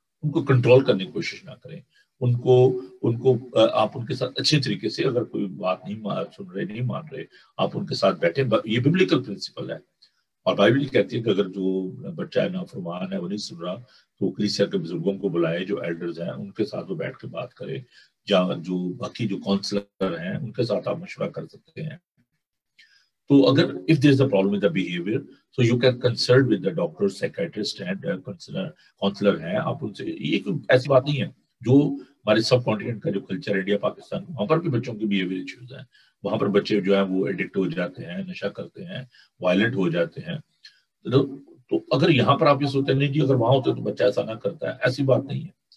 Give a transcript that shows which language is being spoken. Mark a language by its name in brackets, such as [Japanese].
[Urdu] ان کو کنٹرول کرنے کی کوشش نہ کریں. ان کو آپ ان کے ساتھ اچھے طریقے سے، اگر کوئی بات نہیں سن رہے، نہیں مان رہے، آپ ان کے ساتھ بیٹھیں. یہ ببلیکل پرنسپل ہے. اور بائبل کہتی ہے کہ اگر جو بچہ ہے نافرمان ہے، وہ نہیں سن رہا، تو کلیسیا کے بزرگوں کو بلائے، جو ایلڈرز ہیں ان کے ساتھ وہ بیٹھ کے بات کرے، یا جو باقی جو کاؤنسلر ہیں ان کے ساتھ آپ مشورہ کر سکتے ہیں. تو اگر [English] if there is a problem with the behavior, so you can consult with the doctor, psychiatrist and counselor ہیں. [Urdu] آپ ان سے، یہ کوئی ایسی بات نہیں ہے. جو ہمارے سب کانٹیننٹ کا جو کلچر ہے انڈیا پاکستان، وہاں پر بھی بچوں کے بیہیویئر ایشوز ہیں. وہاں پر بچے جو ہیں وہ ایڈکٹ ہو جاتے ہیں، نشہ کرتے ہیں، وائلنٹ ہو جاتے ہیں. تو اگر یہاں پر آپ یہ سوچتے ہیں نہیں جی اگر وہاں ہوتے تو بچہ ایسا نہ کرتا ہے، ایسی بات نہیں ہے.